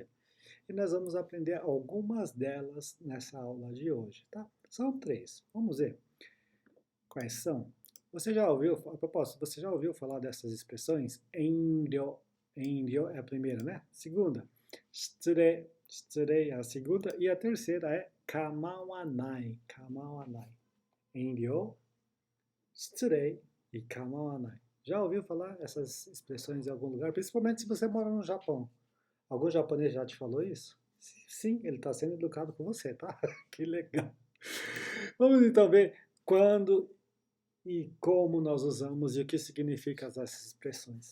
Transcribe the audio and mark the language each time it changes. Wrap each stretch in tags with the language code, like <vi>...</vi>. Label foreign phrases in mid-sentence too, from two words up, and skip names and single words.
<pt>E nós vamos aprender algumas delas nessa aula de hoje, tá? São 3. Vamos ver quais são. Você já ouviu, a propósito, você já ouviu falar dessas expressões?</pt> <ja>遠慮、遠慮</ja> <pt>é a primeira, né? Segunda,</pt> <ja>失礼、失礼</ja> <pt>é a segunda. E a terceira é</pt> <ja>構わない、構わない. 遠慮、失礼 e kamawanai.</ja> <pt>Já ouviu falar essas expressões em algum lugar? Principalmente se você mora no Japão. Algum japonês já te falou isso? Sim, ele está sendo educado com você, tá? Que legal. Vamos então ver quando e como nós usamos e o que significam essas expressões.</pt>